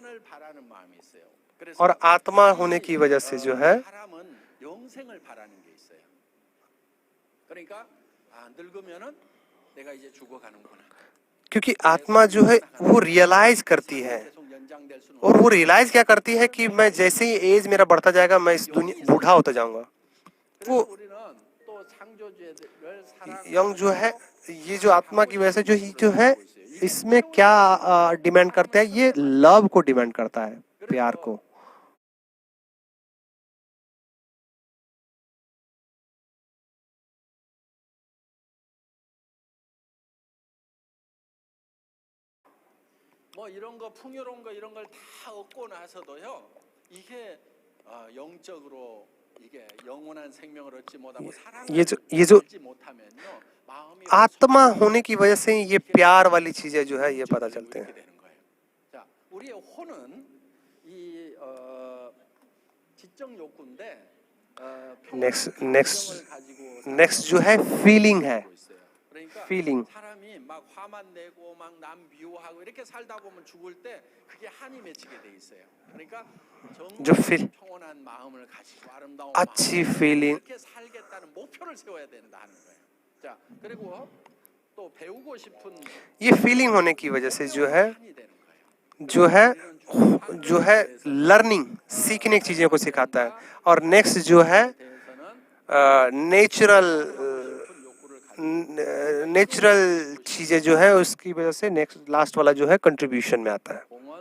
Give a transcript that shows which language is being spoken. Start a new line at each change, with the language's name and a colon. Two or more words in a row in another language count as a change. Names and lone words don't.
Hindi: और आत्मा होने की वजह से जो है क्योंकि आत्मा जो है वो रियलाइज करती है, और वो रियलाइज क्या करती है कि मैं जैसे ही एज मेरा बढ़ता जाएगा मैं इस दुनिया बूढ़ा होता जाऊंगा। वो यंग जो है ये जो आत्मा की वजह से जो है इसमें क्या डिमांड करता है, ये लव को डिमांड करता है, प्यार को।
Korean: 뭐 이런 거 풍요로운 거 이런 걸 다 얻고 나서도요 이게 영적으로 이게 영원한 생명을 얻지 못하고 사랑을 얻지 못하면요 마음이
Hindi: आत्मा होने की वजह से ये प्यार वाली चीजें जो है ये पता चलते हैं।
Korean: 자, 우리의 혼은 이 지적 욕구인데
Hindi: नेक्स्ट जो है फीलिंग है, फीलिंग।
Korean: 사람이 막 화만 내고 막 남 미워하고 이렇게 살다 보면 죽을 때 그게 한이 맺히게 돼 있어요. 그러니까 정말 평온한 마음을 가지고 아름다운
Hindi: अच्छी फीलिंग
Korean: 이렇게 살겠다는 목표를 세워야 된다는 거예요. 자, 그리고 또 배우고 싶은
Hindi: ये फीलिंग होने की वजह से जो है लर्निंग सीखने की चीजों को सिखाता है। और नेक्स्ट जो है नेचुरल चीजें जो है उसकी वजह से नेक्स्ट लास्ट वाला जो है कंट्रीब्यूशन में आता है।